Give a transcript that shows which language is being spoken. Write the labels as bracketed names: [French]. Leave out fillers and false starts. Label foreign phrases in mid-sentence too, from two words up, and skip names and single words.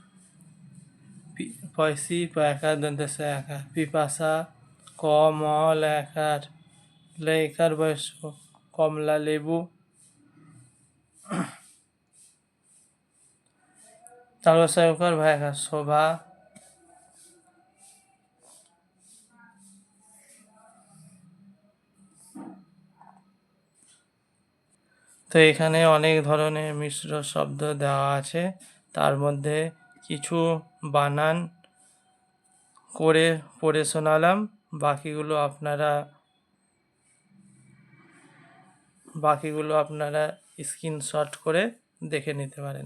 [Bangla] পয়সী পয়াকার দন্তস্বয়াকার পিপাসা, ক ম লয়কার বয়স্য কমলা লেবু, তালবস্যকার ভয়াকার শোভা। তো এখানে অনেক ধরনের মিশ্র শব্দ দেওয়া আছে, তার মধ্যে কিছু বানান করে পড়ে শোনালাম, বাকিগুলো আপনারা স্ক্রিনশট করে দেখে নিতে পারেন।